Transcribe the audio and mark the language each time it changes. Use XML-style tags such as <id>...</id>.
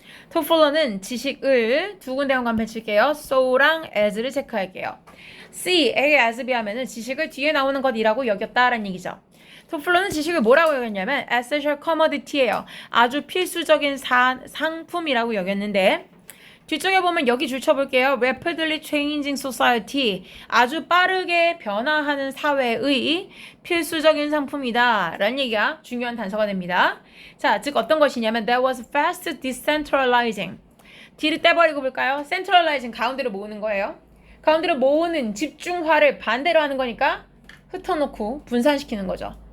<ko>토플러는 지식을 두 군데 한번 펼칠게요. so랑 as를 체크할게요. C, A, as, B 하면은 지식을 뒤에 나오는 것이라고 여겼다라는 얘기죠. 토플러는 지식을 뭐라고 여겼냐면</ko> <en>essential commodity</en> <ko>예요. 아주 필수적인 상품이라고 여겼는데 뒤쪽에 보면 여기 줄 쳐볼게요.</ko> <en>rapidly changing society.</en> <ko>아주 빠르게 변화하는 사회의 필수적인 상품이다 라는 얘기가 중요한 단서가 됩니다. 자, 즉 어떤 것이냐면</ko> <en>that was fast decentralizing.</en> <ko>뒤를 떼버리고 볼까요? centralizing, 가운데로 모으는 거예요. 가운데로 모으는 집중화를 반대로 하는 거니까 흩어놓고 분산시키는 거죠.</ko>